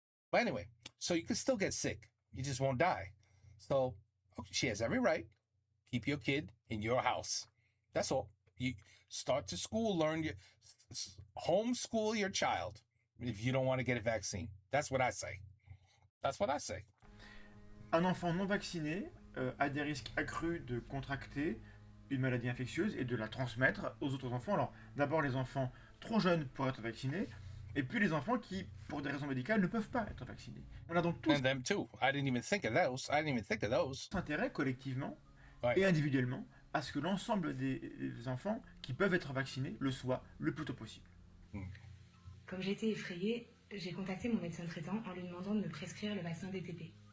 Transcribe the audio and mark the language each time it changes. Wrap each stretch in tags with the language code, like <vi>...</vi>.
<en>But anyway, so you can still get sick. You just won't die. So she has every right. Keep your kid in your house. That's all. You start to school, homeschool your child if you don't want to get a vaccine. That's what I say.</en> <fr>Un enfant non vacciné a des risques accrus de contracter une maladie infectieuse et de la transmettre aux autres enfants. Alors, d'abord les enfants trop jeunes pour être vaccinés, et puis les enfants qui, pour des raisons médicales, ne peuvent pas être vaccinés. On a donc tous</fr> <en>And them too. I didn't even think of those.</en> <fr>intérêt collectivement</fr> <en>Right.</en> <fr>et individuellement à ce que l'ensemble des enfants qui peuvent être vaccinés le soient le plus tôt possible. Comme j'étais effrayée, j'ai contacté mon médecin traitant en lui demandant de me prescrire le vaccin DTP.</fr>